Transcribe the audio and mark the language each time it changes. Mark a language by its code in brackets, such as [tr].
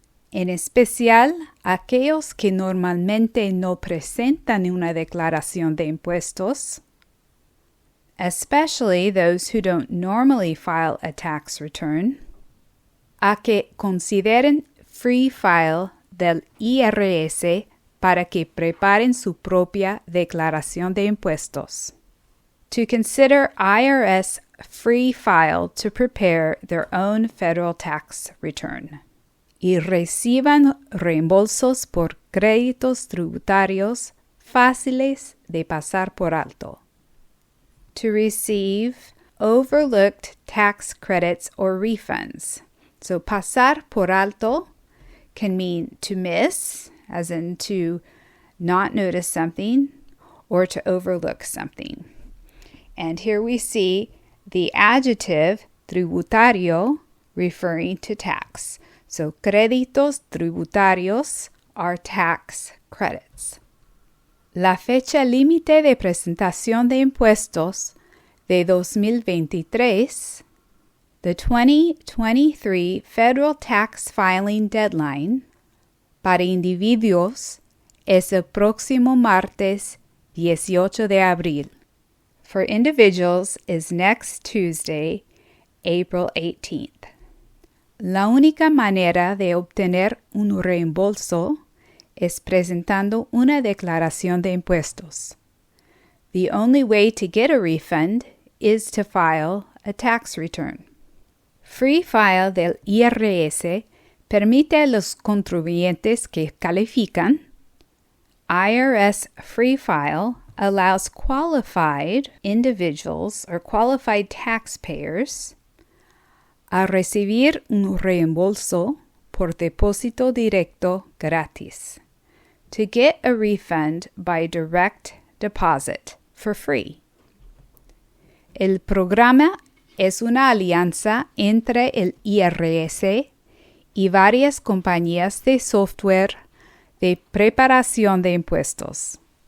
[es] en especial aquellos que normalmente no presentan una declaración de impuestos, [en] especially those who don't normally file a tax return, [es] a que consideren Free File del IRS para que preparen su propia declaración de impuestos. [en] To consider IRS Free File to prepare their own federal tax return. [es] Y reciban reembolsos por créditos tributarios fáciles de pasar por alto. [en] To receive overlooked tax credits or refunds. So pasar por alto can mean to miss, as in to not notice something, or to overlook something. And here we see the adjective tributario referring to tax. So créditos tributarios are tax credits. [es] La fecha límite de presentación de impuestos de 2023, [en] the 2023 Federal Tax Filing Deadline [es] para individuos es el próximo martes 18 de abril. [en] For individuals is next Tuesday, April 18th. [es] La única manera de obtener un reembolso es presentando una declaración de impuestos. [en] The only way to get a refund is to file a tax return. [es] Free File del IRS permite a los contribuyentes que califican. [en] IRS Free File allows qualified individuals or qualified taxpayers [es] a recibir un reembolso por depósito directo gratis. [en] To get a refund by direct deposit for free. [es] El programa es una alianza entre el IRS y varias compañías de software de preparación de impuestos.